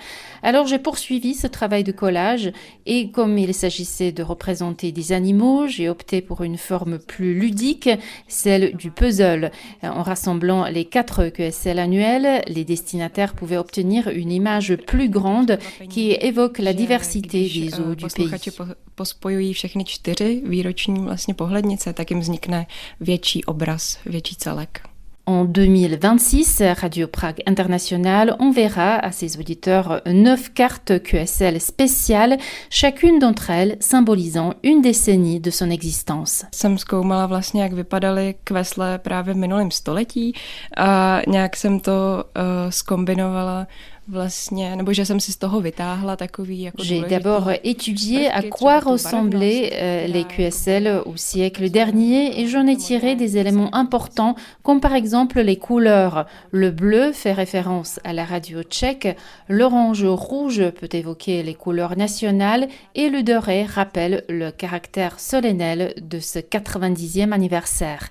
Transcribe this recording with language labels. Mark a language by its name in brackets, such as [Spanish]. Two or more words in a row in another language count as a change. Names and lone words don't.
[French] Alors j'ai poursuivi ce travail de collage et comme il s'agissait de représenter des animaux, j'ai opté pour une forme plus ludique, celle du puzzle. En rassemblant les 4 QSL annuels, les destinataires pouvaient obtenir une image plus grande qui évoque la diversité des zoos du pays. [Czech] Pospojují všechny 4 výroční vlastně pohlednice, tak jim vznikne větší obraz, větší celek. [French] En 2026, Radio Prague International enverra à ses auditeurs 9 cartes QSL spéciales, chacune d'entre elles symbolisant une décennie de son existence. [Czech] Jsem zkoumala vlastně, jak vypadaly kvesle právě v minulém století a nějak jsem to zkombinovala [French] J'ai d'abord étudié à quoi ressemblaient les QSL au siècle dernier et j'en ai tiré des éléments importants comme par exemple les couleurs. Le bleu fait référence à la radio tchèque, l'orange-rouge peut évoquer les couleurs nationales et le doré rappelle le caractère solennel de ce 90e anniversaire.